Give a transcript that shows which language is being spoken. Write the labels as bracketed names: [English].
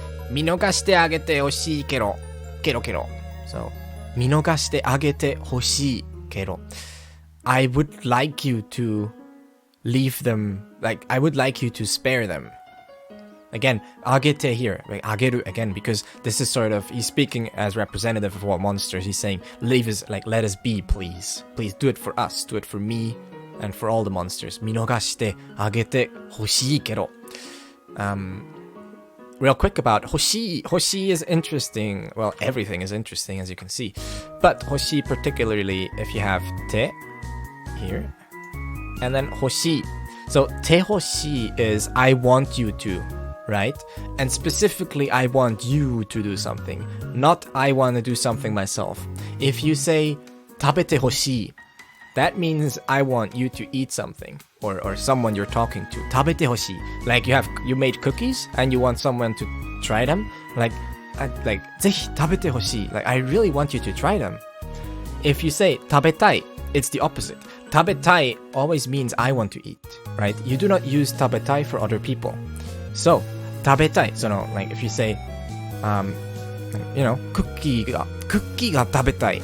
[Japanese] 見逃してあげてほしいけど [English] So, 見逃してあげてほしいけど I would like you to leave them, like, I would like you to spare them. Again, あげて here, like, あげる again, because this is sort of, he's speaking as representative of what monsters. He's saying, leave us, like, let us be, please. Please do it for us, do it for me, and for all the monsters. [Japanese] 見逃してあげてほしいけど [English] Real quick about Hoshi. Hoshi is interesting. Well, everything is interesting, as you can see. But Hoshi, particularly if you have te here, and then Hoshi. So te Hoshi is I want you to, right? And specifically, I want you to do something, not I want to do something myself. If you say [Japanese] 食べてほしい, [English] that means I want you to eat something, or someone you're talking to. [Japanese] 食べてほしい. [English] Like you made cookies and you want someone to try them. Like [Japanese] ぜひ食べてほしい. [English] Like I really want you to try them. If you say [Japanese] 食べたい, [English] it's the opposite. [Japanese] 食べたい [English] always means I want to eat, right? You do not use 食べたい for other people. So [Japanese] 食べたい. [English] So no, like if you say you know, [Japanese] クッキーが食べたい.